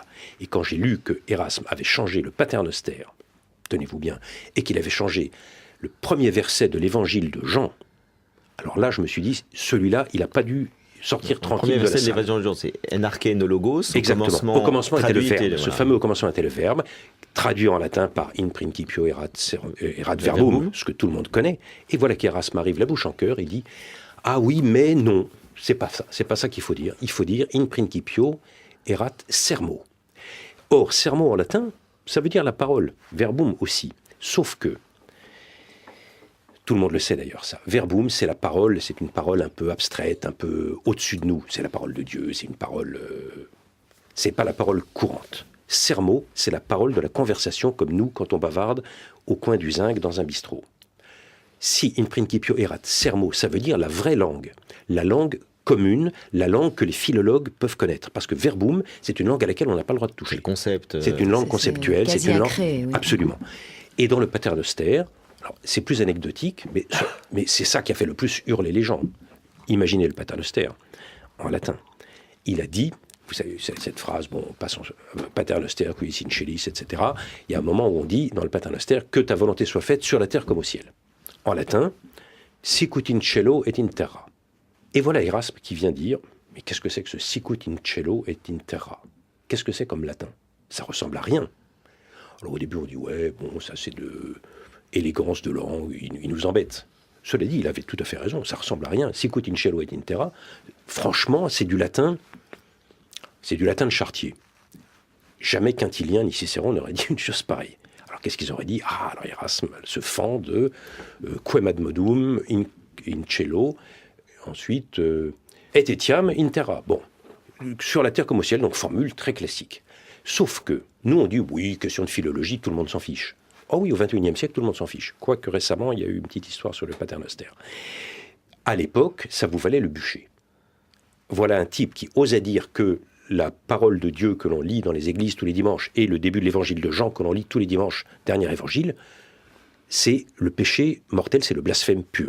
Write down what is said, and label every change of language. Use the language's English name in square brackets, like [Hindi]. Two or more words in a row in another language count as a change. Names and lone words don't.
[French] Et quand j'ai lu que Erasme avait changé le Paternoster, tenez-vous bien, et qu'il avait changé le premier verset de l'évangile de Jean, alors là, je me suis dit, celui-là, il n'a pas dû sortir tranquille de la salle. Le premier verset de l'évangile de Jean, c'est « [Greek] Ἐν ἀρχῇ ἦν ὁ λόγος ». [French] Exactement. Au commencement était le verbe. Voilà. Ce fameux au commencement était le verbe, traduit en latin par [Latin] in principio erat verbum, [French] ce que tout le monde connaît. Et voilà qu'Erasme arrive la bouche en cœur et dit « Ah oui, mais non, c'est pas ça. C'est pas ça qu'il faut dire. Il faut dire [Latin] in principio erat sermo ». [French] Or, sermo en latin, ça veut dire la parole, verbum aussi. Sauf que, tout le monde le sait d'ailleurs ça, verbum c'est la parole, c'est une parole un peu abstraite, un peu au-dessus de nous. C'est la parole de Dieu, c'est une parole... c'est pas la parole courante. Sermo, c'est la parole de la conversation comme nous quand on bavarde au coin du zinc dans un bistrot. [Latin] Si in principio erat sermo, [French] ça veut dire la vraie langue, la langue commune, la langue que les philologues peuvent connaître. Parce que verbum, c'est une langue à laquelle on n'a pas le droit de toucher. C'est le concept. C'est une langue conceptuelle, c'est une langue... Créé, oui. Absolument. Et dans le Paternoster, alors, c'est plus anecdotique, mais c'est ça qui a fait le plus hurler les gens. Imaginez le Paternoster en latin. Il a dit, vous savez, cette phrase, bon, passons, [Latin] Paternoster, qui in celis, [French] etc. Il y a un moment où on dit, dans le Paternoster, que ta volonté soit faite sur la terre comme au ciel. En latin, [Latin] sicut in cielo et in terra. [French] Et voilà Erasme qui vient dire, mais qu'est-ce que c'est que ce [Latin] sicut in cielo et in terra? [French] Qu'est-ce que c'est comme latin? Ça ressemble à rien. Alors au début on dit, ouais, bon, ça c'est de élégance de langue, il nous embête. Cela dit, il avait tout à fait raison, ça ressemble à rien. [Latin] Sicut in cielo et in terra, [French] franchement, c'est du latin de Chartier. Jamais Quintilien ni Cicéron n'auraient dit une chose pareille. Alors qu'est-ce qu'ils auraient dit? Ah, alors Erasme se fend de [Latin] quem ad modum in cielo, [French] ensuite [Latin] et etiam in terra. [French] Bon, sur la terre comme au ciel, donc formule très classique. Sauf que nous on dit oui, question de philologie, tout le monde s'en fiche. Oh oui, au XXIe siècle, tout le monde s'en fiche. Quoique récemment, il y a eu une petite histoire sur le paternoster. À l'époque, ça vous valait le bûcher. Voilà un type qui osait dire que la parole de Dieu que l'on lit dans les églises tous les dimanches et le début de l'évangile de Jean que l'on lit tous les dimanches, dernier évangile, c'est le péché mortel, c'est le blasphème pur.